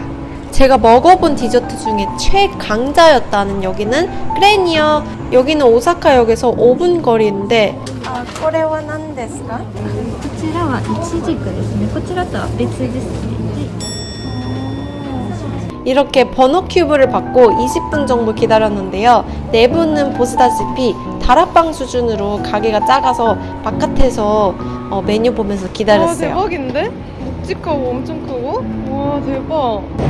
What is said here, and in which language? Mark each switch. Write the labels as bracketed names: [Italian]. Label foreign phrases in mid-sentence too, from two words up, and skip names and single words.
[Korean] 제가 먹어본 디저트 중에 최강자였다는 여기는 그레니어. 여기는 오사카역에서 5분 거리인데 [Japanese] これは何ですか? こちらはイチジクですね。こちらとは別ですね。 [Korean] 이렇게 번호 큐브를 받고 20분 정도 기다렸는데요. 내부는 보시다시피 다락방 수준으로 가게가 작아서 바깥에서 메뉴 보면서 기다렸어요. 와 대박인데? 묵직하고 엄청 크고? 와 대박.